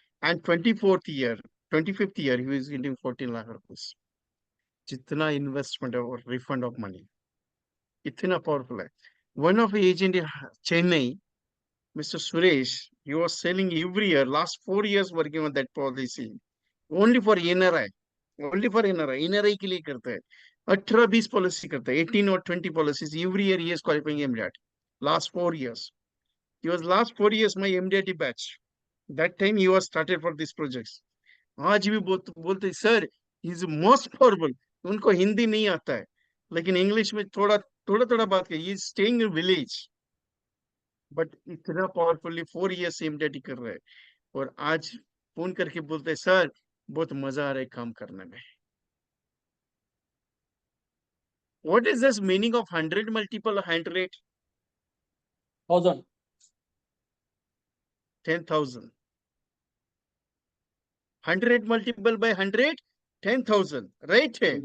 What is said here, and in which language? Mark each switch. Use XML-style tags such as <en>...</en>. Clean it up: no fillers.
<en>And 24th year, 25th year, he is getting 14 lakh rupees.</en> <hi>Jitna investment or refund of money. Itna powerful hai.</hi> <en>One of the agent in Chennai, Mr. Suresh, he was selling every year, last 4 years working on that policy. Only for NRI. Only for NRI.</en> <hi>NRI के लिए करता है. 18-20 policy करता है.</hi> <en>18 or 20 policies. Every year he is qualifying MDAT. Last 4 years. He was last 4 years my MDAT batch. That time he was started for these projects.</en> <hi>आज भी बोलते sir</hi> <en>he is most powerful.</en> <hi>उनको हिंदी नहीं आता है. लेकिन इंग्लिश में थोड़ा बात कर.</hi> <en>He is staying in village. But इतना powerfully 4 years MDAT</en> <hi>कर रहा है. और आज फोन करके बोलते सर बहुत मजा आ रहा है काम करने में.</hi> <en>What is this meaning of 100 multiple 100? 1000. 10,000. 100 multiple by 100, 10,000. Right?</en>